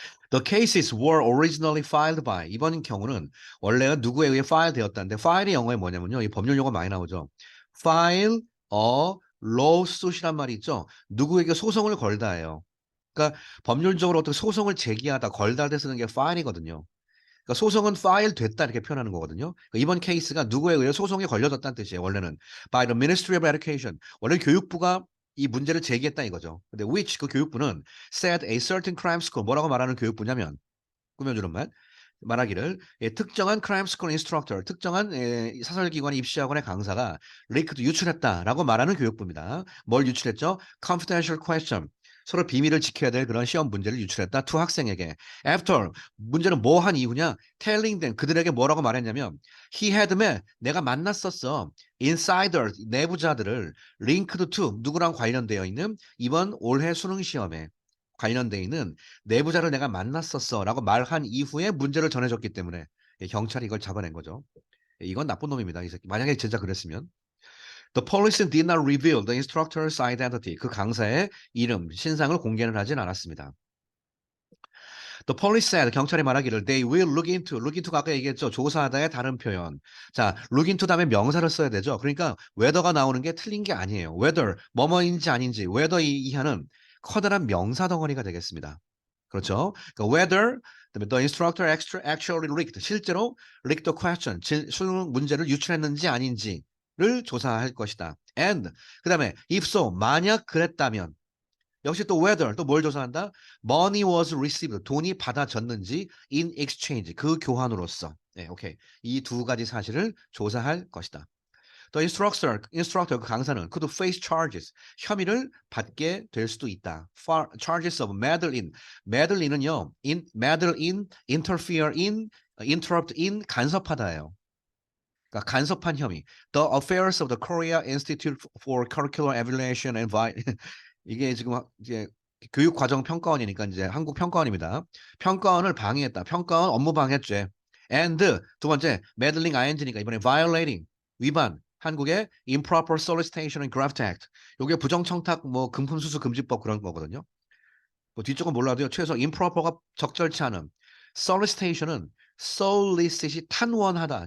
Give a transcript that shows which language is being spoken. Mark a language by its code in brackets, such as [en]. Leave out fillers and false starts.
[en] The cases were originally filed by [ko] 이번 경우는 원래가 누구에 의해 파일 되었다는데 파일이 영어에 뭐냐면요. 이 법률 용어 많이 나오죠. [en] file a lawsuit이란 [ko] 말이 있죠. 누구에게 소송을 걸다예요. 그러니까 법률적으로 어떻게 소송을 제기하다 걸다 할 때 쓰는 게 파일이거든요. 그러니까 소송은 파일 됐다 이렇게 표현하는 거거든요. 그러니까 이번 케이스가 누구에 의해 소송이 걸려졌다는 뜻이에요. 원래는 [en] by the Ministry of Education. [ko] 원래 교육부가 이 문제를 제기했다 이거죠. 근데 which 그 교육부는 [en] said a certain crime school [ko] 뭐라고 말하는 교육부냐면 꾸며주는 말 말하기를 예, 특정한 [en] crime school instructor [ko] 특정한 사설기관 입시학원의 강사가 리크도 유출했다라고 말하는 교육부입니다. 뭘 유출했죠? [en] confidential question [ko] 서로 비밀을 지켜야 될 그런 시험 문제를 유출했다 두 학생에게. After 문제는 뭐 한 이후냐? [en] telling them [ko] 그들에게 뭐라고 말했냐면 [en] he had met [ko] 내가 만났었어. insider 내부자들을 [en] linked to [ko] 누구랑 관련되어 있는 이번 올해 수능 시험에 관련되어 있는 내부자를 내가 만났었어라고 말한 이후에 문제를 전해줬기 때문에 경찰이 이걸 잡아낸 거죠. 이건 나쁜 놈입니다. 이 새끼. 만약에 진짜 그랬으면. [en] The police did not reveal the instructor's identity. [ko] 그 강사의 이름, 신상을 공개는 하진 않았습니다. [en] The police said, [ko] 경찰이 말하기를 [en] they will look into가 아까 얘기했죠. [ko] 조사하다의 다른 표현. 자, look into 다음에 명사를 써야 되죠. 그러니까 whether가 나오는 게 틀린 게 아니에요. whether, 뭐뭐인지 아닌지, whether 이하는 커다란 명사 덩어리가 되겠습니다. 그렇죠? 그러니까 whether, 그다음에 [en] the instructor actually leaked, [ko] 실제로 [en] leaked the question, [ko] 수능 문제를 유출했는지 아닌지를 조사할 것이다. And, 그다음에 [en] if so, [ko] 만약 그랬다면 역시 또 whether 또 뭘 조사한다? [en] Money was received [ko] 돈이 받아졌는지 [en] in exchange [ko] 그 교환으로서. 네, 오케이. 이 두 가지 사실을 조사할 것이다. The instructor 그 강사는 [en] could face charges [ko] 혐의를 받게 될 수도 있다. [en] Charges of meddlin은요, meddle in, interfere in, interrupt in [ko] 간섭하다예요. 그러니까 간섭한 혐의. [en] The affairs of the Korea Institute for Curricular Evaluation and [ko] 이게 지금 이제 교육과정평가원이니까 이제 한국 평가원입니다. 평가원을 방해했다. 평가원 업무 방해죄. And 두 번째 meddling ing니까 이번에 violating 위반. 한국의 [en] improper solicitation and graft act. [ko] 요게 부정청탁 뭐 금품수수 금지법 그런 거거든요. 뭐 뒤쪽은 몰라도요. 최소 improper가 적절치 않음. sollicitation은 solicit이 탄원하다.